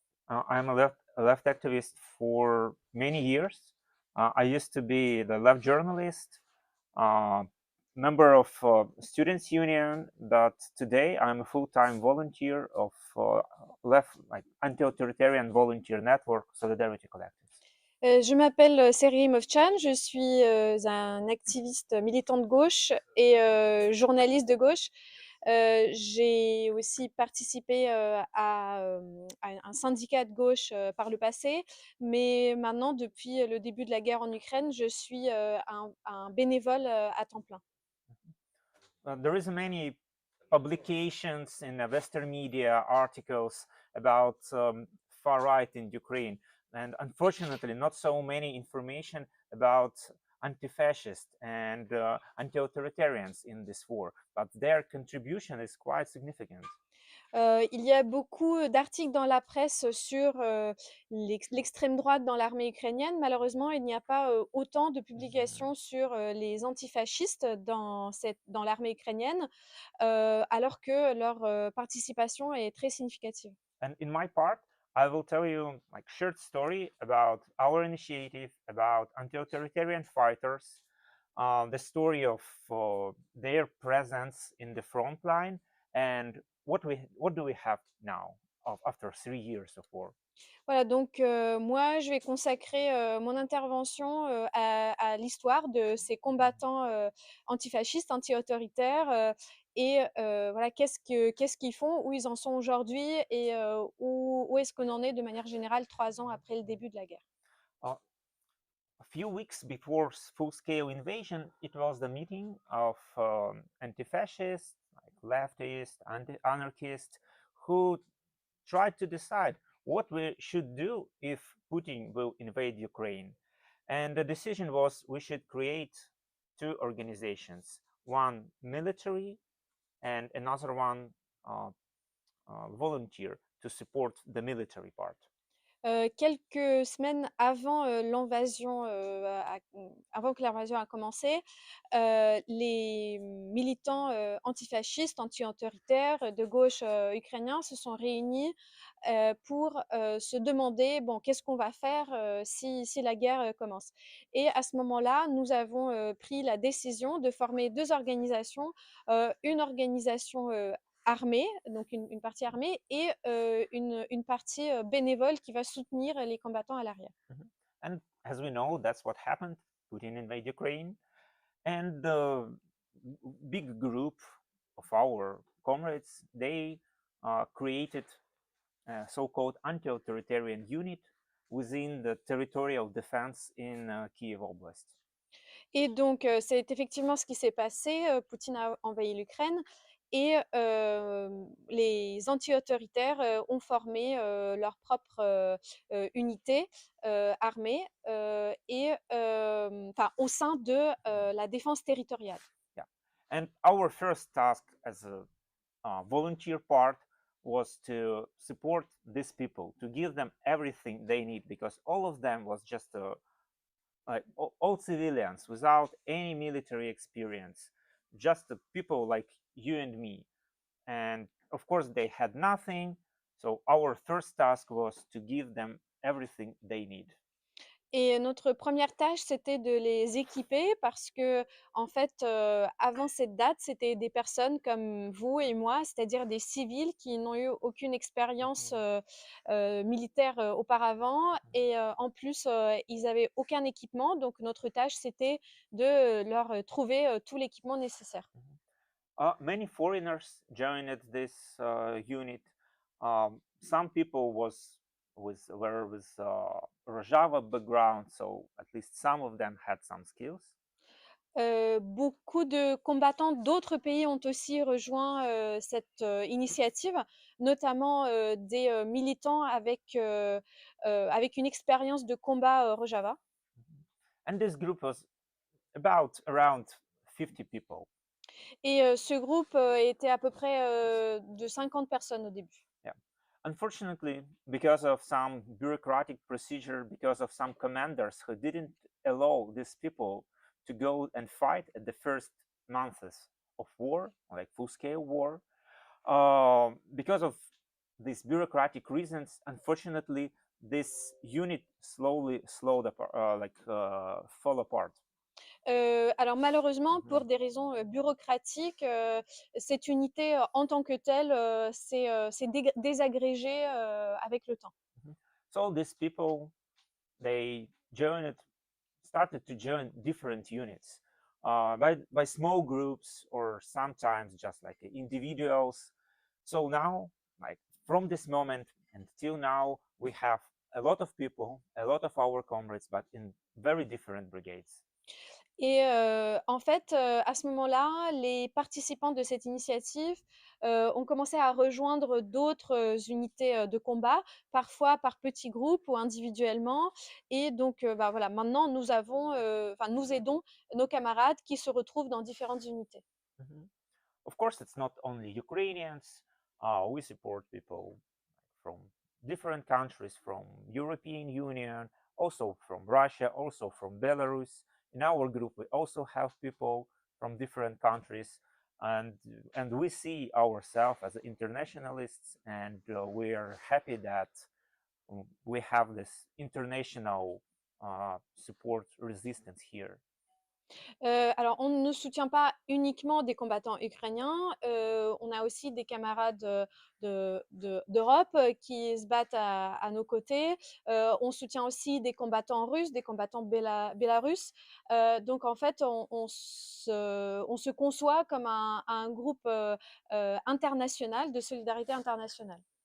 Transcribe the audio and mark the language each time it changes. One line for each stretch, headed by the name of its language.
English: I'm a left activist for many years. I used to be the left journalist, member of students union, but today I'm a full-time volunteer of left, like anti-authoritarian volunteer network Solidarity Collective.
French: Je m'appelle Serhij Movchan, je suis un activiste militant de gauche et journaliste de gauche. J'ai aussi participé à un syndicat de gauche par le passé, mais maintenant, depuis le début de la guerre en Ukraine, je suis un bénévole à temps plein.
English: There is many publications in the Western media, articles about far right in Ukraine, and unfortunately, not so many information about anti-fascist and anti-authoritarians in this war, but their contribution is quite significant.
French: Il y a beaucoup d'articles dans la presse sur l'extrême droite dans l'armée ukrainienne. Malheureusement, il n'y a pas autant de publications sur les antifascistes dans l'armée ukrainienne, alors que leur participation est très significative.
English: And in my part, I will tell you like short story about our initiative, about anti-authoritarian fighters, the story of their presence in the front line, and what do we have now after 3 years of war.
French: Voilà, donc moi, je vais consacrer mon intervention à l'histoire de ces combattants antifascistes, anti-autoritaires, et voilà, qu'est-ce qu'ils font, où ils en sont aujourd'hui et où est-ce qu'on en est de manière générale 3 ans après le début de la guerre.
English: A few weeks before full-scale invasion, it was the meeting of anti-fascists, like leftists, anti-anarchists, who tried to decide what we should do if Putin will invade Ukraine. And the decision was we should create two organizations, one military and another one volunteer to support the military part.
French: Quelques semaines avant, l'invasion, avant que l'invasion a commencé, les militants, antifascistes, anti-autoritaires de gauche, ukrainiens se sont réunis, pour, se demander: «Bon, qu'est-ce qu'on va faire, si la guerre, commence?» Et à ce moment-là, nous avons, pris la décision de former 2 organisations, une organisation, armée, donc une partie armée et une partie bénévole qui va soutenir les combattants à l'arrière.
English: And as we know, that's what happened. Putin invaded Ukraine, and the big group of our comrades, they created a so-called anti-authoritarian unit within the territorial defense in Kyiv Oblast.
French: Et donc, c'est effectivement ce qui s'est passé. Poutine a envahi l'Ukraine et les anti-autoritaires ont formé leur propre unité armée et enfin au sein de la défense territoriale.
English: Yeah, and our first task as a volunteer part was to support these people, to give them everything they need, because all of them was just all civilians without any military experience, just people like you and me. And of course, they had nothing. So our first task was to give them everything they need.
French: Et notre première tâche, c'était de les équiper parce que, en fait, avant cette date, c'était des personnes comme vous et moi, c'est-à-dire des civils qui n'ont eu aucune expérience, militaire, auparavant et en plus, ils avaient aucun équipement. Donc notre tâche, c'était de leur trouver, tout l'équipement nécessaire.
English: Many foreigners joined this unit. Some people were with Rojava background, so at least some of them had some skills.
French: Beaucoup de combattants d'autres pays ont aussi rejoint, cette, initiative, notamment, des, militants avec une expérience de combat, Rojava.
English: And this group was about around 50 people.
French: Et ce groupe, était à peu près, de 50 personnes au début.
English: Yeah. Unfortunately, because of some bureaucratic procedure, because of some commanders who didn't allow these people to go and fight at the first months of war, like full-scale war, because of these bureaucratic reasons, unfortunately, this unit slowly fall apart.
French: Alors malheureusement, pour des raisons, bureaucratiques, cette unité, en tant que telle, s'est désagrégée, avec le temps.
English: So these people, they started to join different units by small groups or sometimes just like individuals. So now, like from this moment until now, we have a lot of people, a lot of our comrades, but in very different brigades.
French: Et en fait, à ce moment-là, les participants de cette initiative, ont commencé à rejoindre d'autres, unités, de combat, parfois par petits groupes ou individuellement et donc bah, voilà, maintenant nous avons, enfin nous aidons nos camarades qui se retrouvent dans différentes unités. Mhm.
English: Of course, it's not only Ukrainians. We support people from different countries, from European Union, also from Russia, also from Belarus. In our group, we also have people from different countries, and we see ourselves as internationalists, and we are happy that we have this international support resistance here.
French: Alors on ne soutient pas uniquement des combattants ukrainiens, on a aussi des camarades, d'Europe, qui se battent à nos côtés. On soutient aussi des combattants russes, des combattants bélarusses. Donc en fait, on se conçoit comme un groupe, international, de solidarité internationale.